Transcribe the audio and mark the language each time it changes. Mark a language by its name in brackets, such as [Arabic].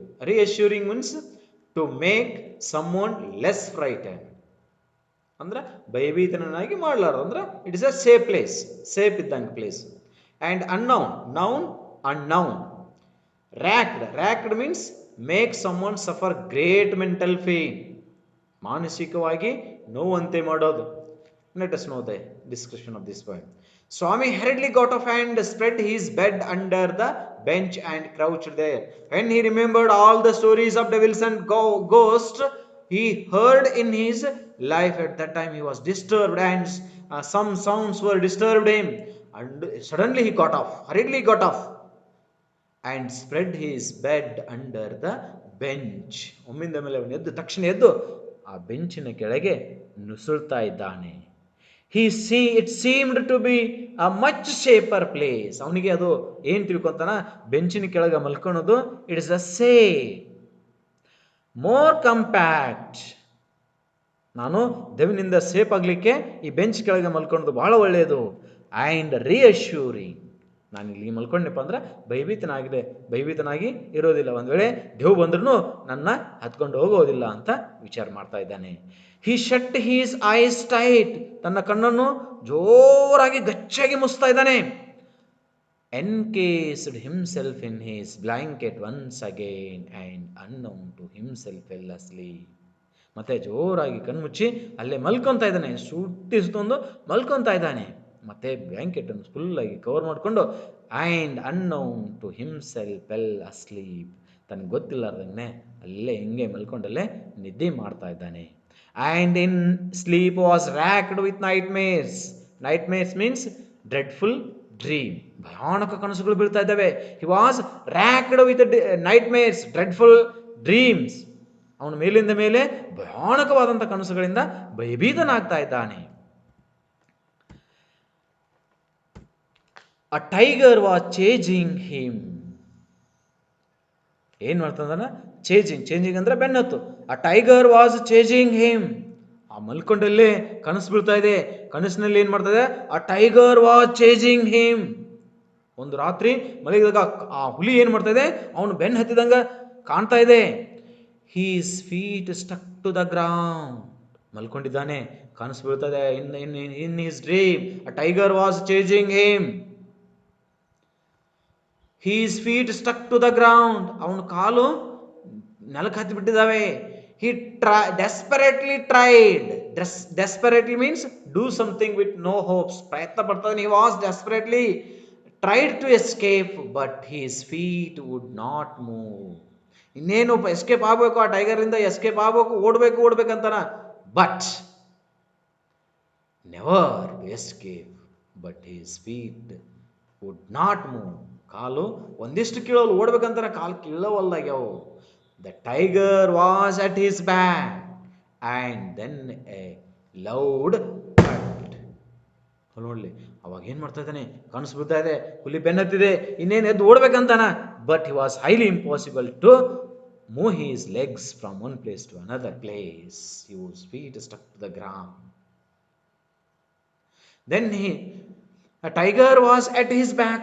[English] reassuring means to make someone less frightened, [Kannada] ಅಂದ್ರೆ ಭಯಭೀತನಾಗಿ ಮಾಡಲಾರ್ದು, ಅಂದ್ರೆ [English] It is a safe place, safe ಇದ್ದಂಗೆ place. And unknown. Racked means make someone suffer great mental pain, [Kannada] ಮಾನಸಿಕವಾಗಿ ನೋವಂತೆ ಮಾಡೋದು. [English] Let us know the description of this poem. Swami hurriedly got off and spread his bed under the bench and crouched there. When he remembered all the stories of devils and ghosts he heard in his life, at that time he was disturbed and some sounds were disturbed him, and suddenly he hurriedly got off and spread his bed under the bench. [Kannada] ಒಮ್ಮಿಂದ ಮೇಲೆ ಅವನು ಎದ್ದು, ತಕ್ಷಣ ಎದ್ದು ಆ ಬೆಂಚಿನ ಕೆಳಗೆ ನುಸುಳ್ತಾ ಇದ್ದಾನೆ. [English] It seemed to be a much safer place. [Kannada] ಅವನಿಗೆ ಅದು ಏನ್ ತಿಳ್ಕೊಂತಾನ, ಬೆಂಚಿನ ಕೆಳಗೆ ಮಲ್ಕೊಳೋದು [English] It is a safe, more compact. [Kannada] ನಾನು ದೆವ್ವನಿಂದ ಸೇಫ್ ಆಗ್ಲಿಕ್ಕೆ ಈ ಬೆಂಚ್ ಕೆಳಗೆ ಮಲ್ಕೊಳ್ಳೋದು ಬಹಳ ಒಳ್ಳೆಯದು. ಆ್ಯಂಡ್ ರಿಯಶ್ಯೂರಿಂಗ್, ನಾನು ಇಲ್ಲಿ ಮಲ್ಕೊಂಡೆಪ್ಪ ಅಂದ್ರೆ ಭಯಭೀತನಾಗಿ ಇರೋದಿಲ್ಲ, ಒಂದ್ ವೇಳೆ ದೇವ್ ಬಂದ್ರೂ ನನ್ನ ಹತ್ಕೊಂಡು ಹೋಗೋದಿಲ್ಲ ಅಂತ ವಿಚಾರ ಮಾಡ್ತಾ ಇದ್ದಾನೆ. [English] he shut his eyes tight, [Kannada] ತನ್ನ ಕಣ್ಣನ್ನು ಜೋರಾಗಿ ಗಚ್ಚಾಗಿ ಮುಸ್ತಾ ಇದ್ದಾನೆ. [English] Encased himself in his blanket once again and unknown to himself fell asleep. [Kannada] ಮತ್ತೆ ಜೋರಾಗಿ ಕಣ್ಮುಚ್ಚಿ ಅಲ್ಲೇ ಮಲ್ಕೊತಾ ಇದ್ದಾನೆ, ಸುತ್ತಿಸ್ಕೊಂಡು ಮಲ್ಕೊತಾ ಇದ್ದಾನೆ. ಮತ್ತೆ ಬ್ಲ್ಯಾಂಕೆಟ್ ಅನ್ನು ಫುಲ್ ಆಗಿ ಕವರ್ ಮಾಡಿಕೊಂಡು [English] and unknown to himself fell asleep, [Kannada] ತನಗೆ ಗೊತ್ತಿಲ್ಲಾರ್ದಂಗೆ ಅಲ್ಲೇ ಹಿಂಗೆ ಮಲ್ಕೊಂಡಲ್ಲೇ ನಿದ್ದೆ ಮಾಡ್ತಾ ಇದ್ದಾನೆ. [English] And in sleep was racked with nightmares. Nightmares means dreadful dream. [Kannada] ಭಯಾನಕ ಕನಸುಗಳು ಬೀಳ್ತಾ ಇದ್ದಾವೆ. [English] He was racked with nightmares, dreadful dreams. [Kannada] ಅವನು ಮೇಲಿಂದ ಮೇಲೆ ಭಯಾನಕವಾದಂಥ ಕನಸುಗಳಿಂದ ಭಯಭೀತನಾಗ್ತಾ ಇದ್ದಾನೆ. [English] A tiger was chasing him. [Kannada] ಏನ್ ಮಾಡ್ತಂದಾನ, [English] chasing [Kannada] ಅಂದ್ರೆ ಬೆನ್ನತ್ತು. [English] A tiger was chasing him. [Kannada] ಆ ಮಲ್ಕೊಂಡಲ್ಲೇ ಕನಸು ಬೀಳ್ತಾ ಇದೆ, ಕನಸಿನಲ್ಲಿ ಏನ್ ಮಾಡ್ತದೆ, ಆ [English] Tiger was chasing him. [Kannada] ಒಂದು ರಾತ್ರಿ ಮಲಗಿದಾಗ ಆ ಹುಲಿ ಏನ್ ಮಾಡ್ತಾ ಇದೆ, ಅವನು ಬೆನ್ನು ಹತ್ತಿದಂಗ ಕಾಣ್ತಾ ಇದೆ. [English] his feet stuck to the ground, [Kannada] ಮಲ್ಕೊಂಡಿದ್ದಾನೆ, ಕನಸು ಬೀಳ್ತಾ ಇದೆ. [English] In his dream a tiger was chasing him. His feet stuck to the ground, [Kannada] ಅವನ ಕಾಲು ನೆಲಕ್ಕೆ ಹತ್ತಿ ಬಿಟ್ಟಿದ್ದಾವೆ. [English] He desperately tried. Desperately means do something with no hopes. [Kannada] ಪ್ರಯತ್ನ ಪಡ್ತಾನೆ. [English] He was desperately tried to escape, but his feet would not move. [Kannada] ಇನ್ನೇನು escape ಆಗಬೇಕು, ಆ ಟೈಗರಿಂದ escape ಆಗಬೇಕು, ಓಡ್ಬೇಕಂತಾನ. [English] But never to escape, but his feet would not move. [Kannada] ಕಾಲು ಒಂದಿಷ್ಟು ಕೀಳೋಲ್ಲ, ಓಡ್ಬೇಕಂತಾನೆ ಕಾಲು ಕೀಳವಲ್ಲಾಗ್ಯಾವು. [English] The tiger was at his back and then a loud thud. [Kannada] ನೋಡ್ಲಿ ಅವಾಗ ಏನ್ ಮಾಡ್ತಾ ಇದ್ದಾನೆ, ಕನಸು ಬಿಡ್ತಾ ಇದೆ, ಹುಲಿ ಬೆನ್ನತ್ತಿದೆ, ಇನ್ನೇನು ಎದ್ದು ಓಡ್ಬೇಕಂತಾನ. [English] But he was highly impossible to move his legs from one place to another place. His feet stuck to the ground. Then a tiger was at his back.